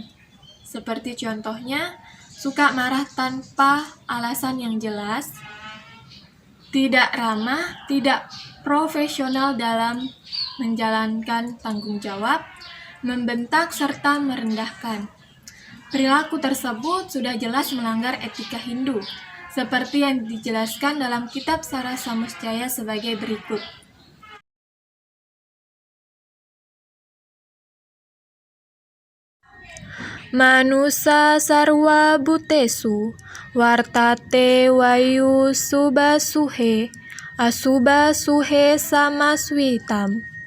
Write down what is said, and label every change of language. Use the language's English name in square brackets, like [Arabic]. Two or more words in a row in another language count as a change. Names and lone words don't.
[Indonesian] Seperti contohnya, suka marah tanpa alasan yang jelas, tidak ramah, tidak profesional dalam menjalankan tanggung jawab, membentak, serta merendahkan. Perilaku tersebut sudah jelas melanggar etika Hindu, seperti yang dijelaskan dalam kitab Sara Samuscaya sebagai berikut. [Sanskrit] Manusa sarwa butesu wartate wayu subasuhe asubasuhe samaswitam